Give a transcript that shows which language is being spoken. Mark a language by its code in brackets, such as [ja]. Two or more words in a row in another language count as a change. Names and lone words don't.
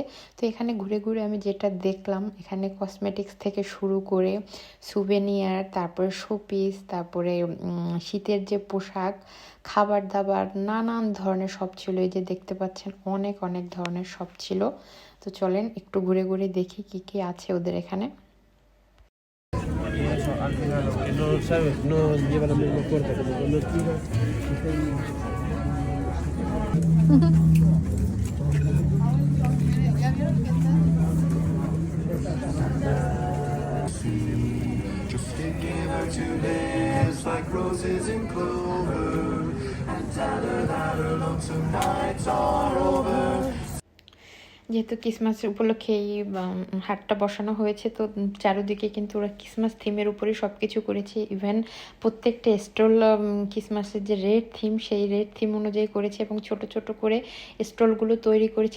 [bn] তো এখানে ঘুরে ঘুরে আমি যেটা দেখলাম, এখানে কসমেটিক্স থেকে শুরু করে সুভেনিয়ার, তারপরে শোপিস, তারপরে শীতের যে পোশাক, খাবার দাবার, নানান ধরনের সব ছিল। এই যে দেখতে পাচ্ছেন অনেক অনেক ধরনের সব ছিল। তো চলেন একটু ঘুরে ঘুরে দেখি কি কি আছে ওদের এখানে। [es] Y eso, al final, los que no sabes, no lleva la misma fuerza, como cuando tiras, [en] Just thinking her two lips like roses in clover, and tell her that her lonesome nights are over. [bn] যেহেতু ক্রিসমাস উপলক্ষে এই হাটটা বসানো হয়েছে, তো চারিদিকে কিন্তু ওরা ক্রিসমাস থিমের উপরে সব কিছু করেছে। ইভেন প্রত্যেকটা স্টল ক্রিসমাসের যে [en] red theme [bn] সেই [en] red theme [bn] অনুযায়ী করেছে এবং ছোট ছোট করে স্টলগুলো তৈরি করেছে।